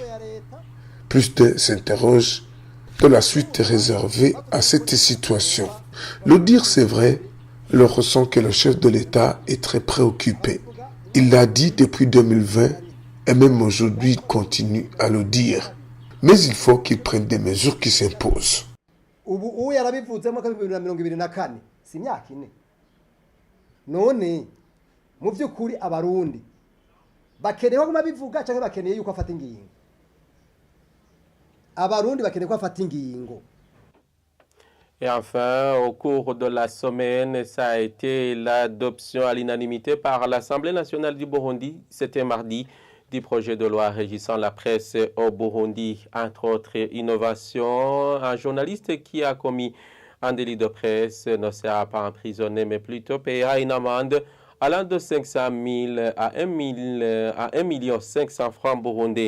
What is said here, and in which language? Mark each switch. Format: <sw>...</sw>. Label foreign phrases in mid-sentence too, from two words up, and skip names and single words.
<fr>Plus d'un s'interroge de la suite réservée à cette situation. Le dire c'est vrai, le ressent que le chef de l'État est très préoccupé. Il l'a dit depuis 2020 et même aujourd'hui il continue à le dire. Mais il faut qu'il prenne des mesures qui s'imposent.</fr> <rn>Ubu yarabivudzemo ko 2024 si myaka ine none mu by'ukuri abarundi bakeneye ko mabivuga cyangwa bakeneye yuko afata ingingo abarundi bakeneye ko afata ingingo.</rn> <fr>Et enfin, au cours de la semaine, ça a été l'adoption à l'unanimité par l'Assemblée nationale du Burundi, c'était mardi, du projet de loi régissant la presse au Burundi. Entre autres innovations, un journaliste qui a commis un délit de presse ne sera pas emprisonné, mais plutôt payera une amende allant de 500 000 à 1 million 500 francs burundais.</fr>